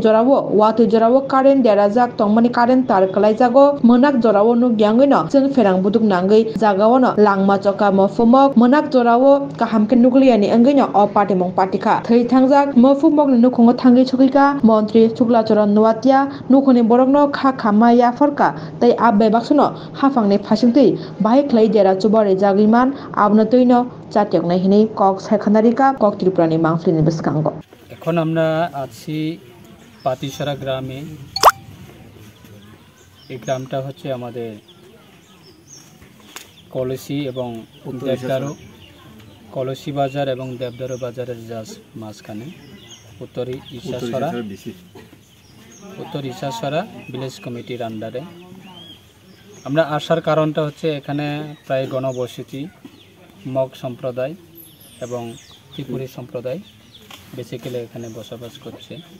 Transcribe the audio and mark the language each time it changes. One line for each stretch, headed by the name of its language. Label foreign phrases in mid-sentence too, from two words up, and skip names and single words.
Kok Borok: जरावो वाति जरावो कारेन्ट देराजाक तंमानि कारेन्ट तार कलाइजागो मोनाक जरावो नुग्यांगैनो जों फेरां बुदुक नांगै जागावनो लांमा चका मफुमक मोनाक जरावो काहामके नुगलियानि अंगैनो अ पाटिमं पाटिखा थै थांजाक मफुमक नुखुंगो थांगि सकिका मन्त्री शुक्लाचरण नुवातिया नुखुनि बरकनो खा खामा याफरका तै आबे बाक्सनो हाफांनि फासिंतै बाहाय ख्लाइ देरा चुबारि जागिमान आबनो तैनो चात्यकनाय हिनै কক सायखानारिका কক त्रिपुरानि मांफ्लिनि बिस्कांगो
Bangla: এখন আমরা আছি পাতিসারা গ্রামে। এই গ্রামটা হচ্ছে আমাদের কলসি এবং দেবদারু কলসি বাজার এবং দেবদারু বাজারের জাস্ট মাঝখানে উত্তর ইসাসরা
English: village committee
Bangla: আন্ডারে আমরা আসার কারণটা হচ্ছে এখানে প্রায় গণবসতি মগ সম্প্রদায় এবং ত্রিপুরী সম্প্রদায় বেসিক্যালি এখানে বসবাস করছে।